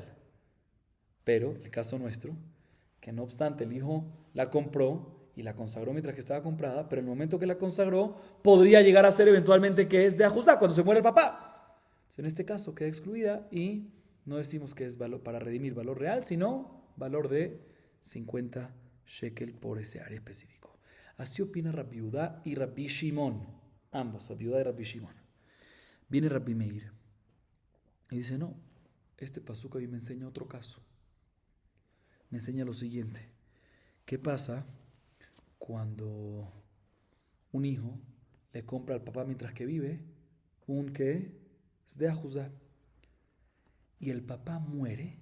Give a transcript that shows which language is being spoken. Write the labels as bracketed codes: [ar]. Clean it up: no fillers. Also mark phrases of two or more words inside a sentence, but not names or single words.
[es] Pero el caso nuestro, que no obstante el hijo la compró y la consagró mientras que estaba comprada, pero en el momento que la consagró, podría llegar a ser eventualmente que es de ajuzá cuando se muere el papá. Entonces, en este caso queda excluida y no decimos que es valor para redimir valor real, sino valor de 50 shekel por ese área específico. Así opina Rabbi Yehuda y Rabbi Shimon, ambos, Rabbi Yehuda y Rabbi Shimon. Viene Rabbi Meir y dice, no, este pasuk a mí me enseña otro caso. Me enseña lo siguiente. ¿Qué pasa cuando un hijo le compra al papá mientras que vive un que es de ajuzá y el papá muere?